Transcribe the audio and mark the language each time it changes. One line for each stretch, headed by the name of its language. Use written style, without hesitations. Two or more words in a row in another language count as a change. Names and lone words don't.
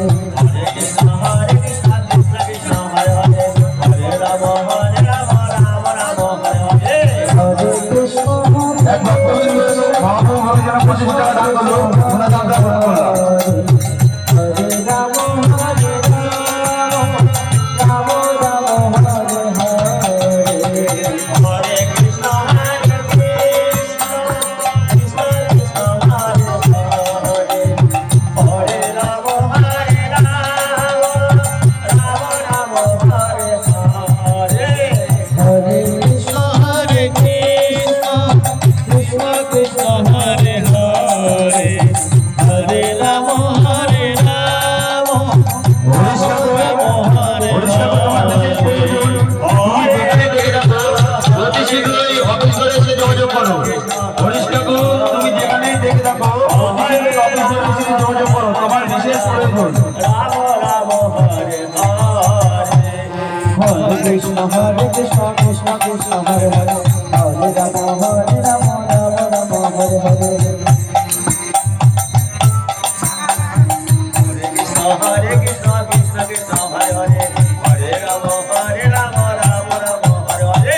Bangla: Hare Krishna Krishna Krishna Hare Hare Hare Rama Rama Rama Hare Hare Hare Krishna এক ভক্তবৃন্দ মহাপ্রভুর জন্য 25 টাকা দান করলো ওনার দানটা গ্রহণ করলাম। Hare Rama Hare Rama Rama Rama Hare Hare Hare Krishna Krishna Krishna Hare Hare Hare Rama Rama Hare Hare Hare Krishna Hare Krishna Krishna Krishna Hare Hare Hare Rama পরিষ্কার তোমার দেশে অতি শীঘ্রই অফিস করে এসে যোগাযোগ করো। পরিষ্কার তুমি যেখানেই দেখে থাকো অতি শীঘ্রই অফিস করে এসে যোগাযোগ করো তোমার বিশেষ প্রয়োজন। Hare Krishna Krishna Krishna Hare Hare Hare Rama Rama Rama Hare Hare Hare Krishna Krishna Krishna Hare Hare Hare Rama Rama Rama Hare Hare